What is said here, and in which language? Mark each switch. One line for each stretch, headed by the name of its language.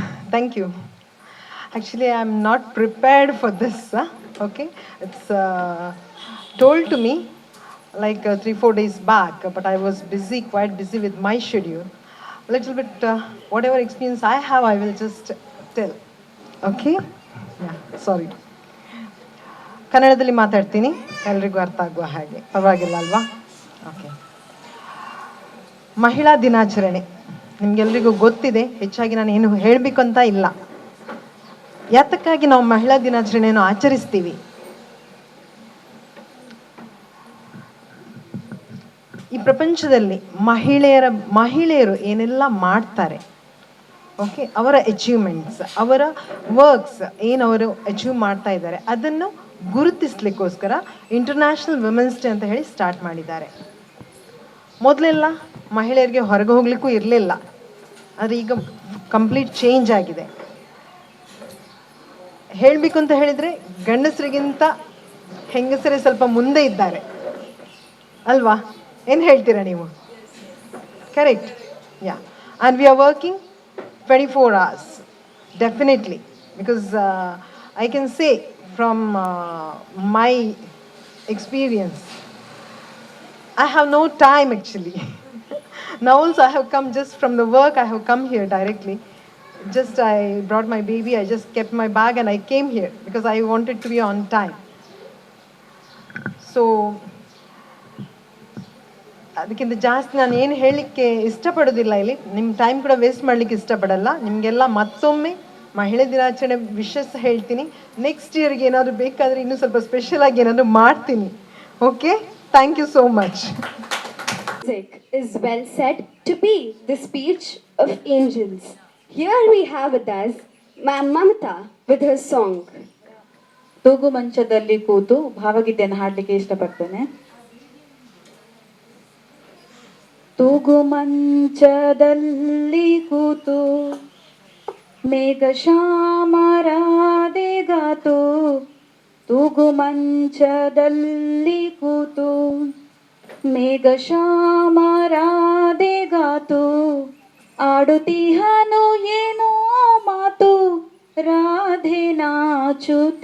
English: Thank you. Actually, I'm not prepared for this. Okay, it's told to me like 3-4 days back, but I was busy, quite busy with my schedule. A little bit, whatever experience I have, I will just tell. Okay? Yeah, sorry.
Kannada: ಕನ್ನಡದಲ್ಲಿ ಮಾತಾಡ್ತೀನಿ, ಎಲ್ರಿಗೂ ಅರ್ಥ ಆಗುವ ಹಾಗೆ. ಪರವಾಗಿಲ್ಲ ಅಲ್ವಾ? Okay. ಮಹಿಳಾ ದಿನಾಚರಣೆ ನಿಮ್ಗೆಲ್ರಿಗೂ ಗೊತ್ತಿದೆ. ಹೆಚ್ಚಾಗಿ ನಾನು ಏನು ಹೇಳಬೇಕಂತ ಇಲ್ಲ. ಯಾತಕ್ಕಾಗಿ ನಾವು ಮಹಿಳಾ ದಿನಾಚರಣೆಯನ್ನು ಆಚರಿಸ್ತೀವಿ? ಈ ಪ್ರಪಂಚದಲ್ಲಿ ಮಹಿಳೆಯರು ಏನೆಲ್ಲ ಮಾಡ್ತಾರೆ, ಓಕೆ, ಅವರ ಅಚೀವ್ಮೆಂಟ್ಸ್, ಅವರ ವರ್ಕ್ಸ್ ಏನು ಅವರು ಅಚೀವ್ ಮಾಡ್ತಾ ಇದ್ದಾರೆ, ಅದನ್ನು ಗುರುತಿಸ್ಲಿಕ್ಕೋಸ್ಕರ ಇಂಟರ್ನ್ಯಾಷನಲ್ ವುಮೆನ್ಸ್ ಡೇ ಅಂತ ಹೇಳಿ ಸ್ಟಾರ್ಟ್ ಮಾಡಿದ್ದಾರೆ. ಮೊದಲೆಲ್ಲ ಮಹಿಳೆಯರಿಗೆ ಹೊರಗೆ ಹೋಗ್ಲಿಕ್ಕೂ ಇರಲಿಲ್ಲ. ಆದರೆ ಈಗ ಕಂಪ್ಲೀಟ್ ಚೇಂಜ್ ಆಗಿದೆ. ಹೇಳಬೇಕು ಅಂತ ಹೇಳಿದರೆ ಗಂಡಸರಿಗಿಂತ ಹೆಂಗಸರೇ ಸ್ವಲ್ಪ ಮುಂದೆ ಇದ್ದಾರೆ ಅಲ್ವಾ? ಏನು ಹೇಳ್ತೀರಾ ನೀವು? Correct, yeah.
English: And we are working 24 hours, definitely, because I can say from my experience, I have no time actually. Now also I have come just from the work, I have come here directly. Just I brought my baby, I just kept my bag and I came here because I wanted to be on time.
Kannada: So ಅದಕ್ಕಿಂತ ಜಾಸ್ತಿ ನಾನು ಏನು ಹೇಳಲಿಕ್ಕೆ ಇಷ್ಟಪಡೋದಿಲ್ಲ ಇಲ್ಲಿ. ನಿಮ್ಮ time ಕೂಡ waste ಮಾಡಲಿಕ್ಕೆ ಇಷ್ಟಪಡಲ್ಲ. ನಿಮಗೆಲ್ಲ ಮತ್ತೊಮ್ಮೆ ಮಹಿಳೆ ದಿನಾಚರಣೆ ವಿಶಸ್ ಹೇಳ್ತೀನಿ. ನೆಕ್ಸ್ಟ್ ಇಯರ್ಗೆ ಏನಾದರೂ ಬೇಕಾದರೆ ಇನ್ನೂ ಸ್ವಲ್ಪ ಸ್ಪೆಷಲ್ ಆಗಿ ಏನಾದರೂ ಮಾಡ್ತೀನಿ.
English: Okay, thank you so much. Music is well said to be the speech of angels. Here we have with us Ma'am Mamata with her song.
Kannada: ತೂಗು ಮಂಚದಲ್ಲಿ ಕೂತು ಭಾವಗೀತೆಯನ್ನು ಹಾಡಲಿಕ್ಕೆ ಇಷ್ಟಪಡ್ತೇನೆ. ತೂಗು ಮಂಚದಲ್ಲಿ ಕೂತು ಮೇಘ ಶ್ಯಾಮರಾದೆಗಾತು, ತೂಗು ಮಂಚದಲ್ಲಿ ಕೂತು ಮೇಘ ಶ್ಯಾಮರಾದೆಗಾತು, ಆಡುತ್ತಿಹನು ಏನೋ ಮಾತು, ರಾಧೆ ನಾಚುತ್ತಿದ್ದಳು,